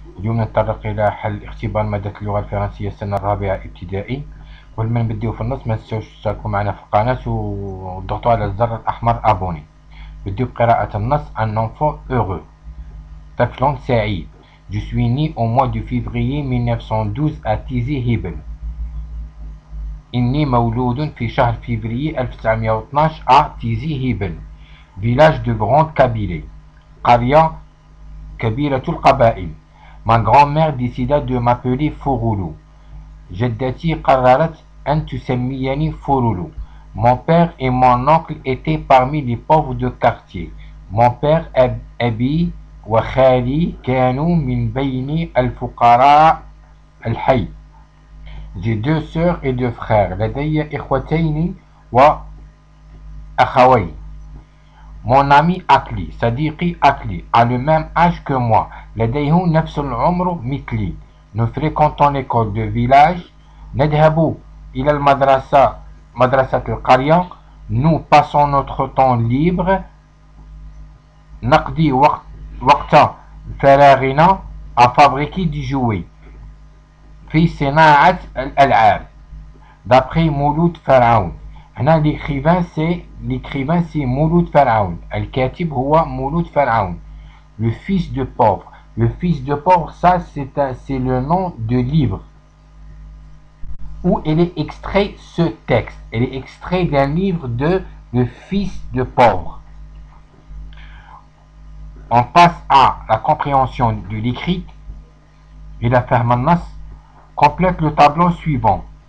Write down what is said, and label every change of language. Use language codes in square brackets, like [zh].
[ar] اليوم نتطرق إلى حل اختبار مادة اللغة الفرنسية السنة الرابعة ابتدائي. قبل ما نبداو في النص ما تنساوش تشتركوا معنا في القناة وتضغطوا على الزر الأحمر أبوني. نبداو بقراءة النص. [fr] Un enfant heureux. [ar] طفل سعيد. [fr] Je suis né au mois de février 1912 à Tizi Hibel. [ar] إني مولود في شهر فيفري 1912 à Tizi Hibel. [fr] Village de Grande Kabylie. [ar] قرية كبيرة القبائل. [fr] Ma grand-mère décida de m'appeler Fouroulou. [ar] جدتي قررت أن تسميني فورولو. [fr] Mon père et mon oncle étaient parmi les pauvres de quartier. Mon père [ar] أبي وخالي كانوا من بين الفقراء الحي. [fr] J'ai deux sœurs et deux frères. [ar] لدي إخوتين وأخوين. [fr] Mon ami Akli, [ar] صديقي أكلي, [fr] a le même âge que moi. [ar] لديه نفس العمر مثلي. [fr] Nous fréquentons l'école de village. [ar] نذهب إلى المدرسة مدرسة القرية. [fr] Nous passons notre temps libre. [ar] نقضي وقت فراغنا [fr] à fabriquer du jouet. [ar] في صناعة الألعاب. [fr] D'après مولود فرعون. هنا l'écrivain c'est مولود فرعون. [ar] الكاتب هو مولود فرعون. Le fils de pauvre. [fr] Le fils de pauvre, ça c'est le nom de livre où il est extrait ce texte. Il est extrait d'un livre de Le fils de pauvre. On passe à la compréhension de l'écrit. Et la ferme complète le tableau suivant.